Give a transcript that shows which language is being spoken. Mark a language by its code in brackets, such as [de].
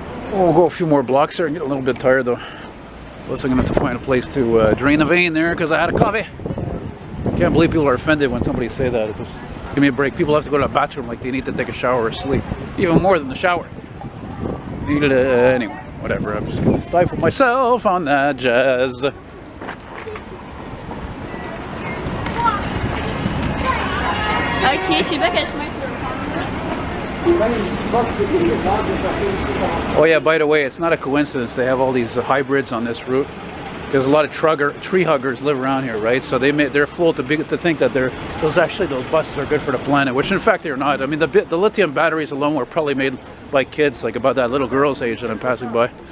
[en] We'll go a few more blocks there and get a little bit tired though. Plus I'm gonna have to find a place to drain the vein there because I had a coffee. Can't believe people are offended when somebody say that. It's just, give me a break. People have to go to the bathroom like they need to take a shower or sleep. Even more than the shower. Anyway, whatever. I'm just gonna stifle myself on that jazz. [fr] Ok, je sais pas quel chemin tu veux prendre. [en] Oh yeah, by the way, it's not a coincidence they have all these hybrids on this route. There's a lot of tree huggers live around here, right? So they're fooled to think that those buses are good for the planet, which in fact they're not. I mean, the lithium batteries alone were probably made by kids, like about that little girl's age that I'm passing by.